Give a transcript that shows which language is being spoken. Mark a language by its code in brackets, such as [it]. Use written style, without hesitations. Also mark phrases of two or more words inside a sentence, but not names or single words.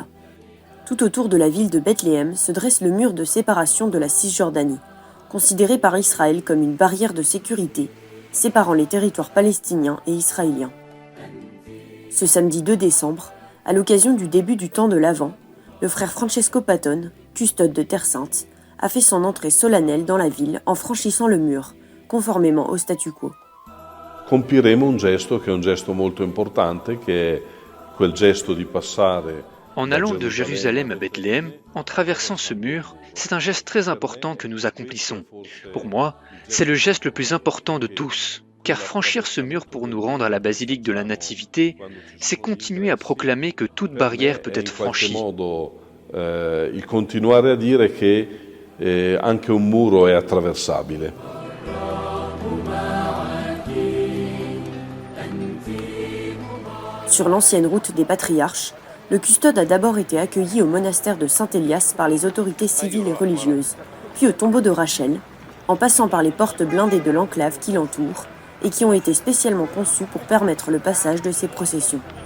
[fr] Tout autour de la ville de Bethléem se dresse le mur de séparation de la Cisjordanie, considéré par Israël comme une barrière de sécurité, séparant les territoires palestiniens et israéliens. Ce samedi 2 décembre, à l'occasion du début du temps de l'Avent, le frère Francesco Patton, custode de Terre Sainte, a fait son entrée solennelle dans la ville en franchissant le mur, conformément au statu quo. [it] Compiremo un gesto che è un gesto molto importante, che è quel gesto di passare. [fr] En allant de Jérusalem à Bethléem, en traversant ce mur, c'est un geste très important que nous accomplissons. Pour moi, c'est le geste le plus important de tous, car franchir ce mur pour nous rendre à la basilique de la Nativité, c'est continuer à proclamer que toute barrière peut être franchie. [it] Il continuare a dire che anche un muro è attraversabile. [fr] Sur l'ancienne route des patriarches, le custode a d'abord été accueilli au monastère de Saint-Élias par les autorités civiles et religieuses, puis au tombeau de Rachel, en passant par les portes blindées de l'enclave qui l'entoure et qui ont été spécialement conçues pour permettre le passage de ces processions.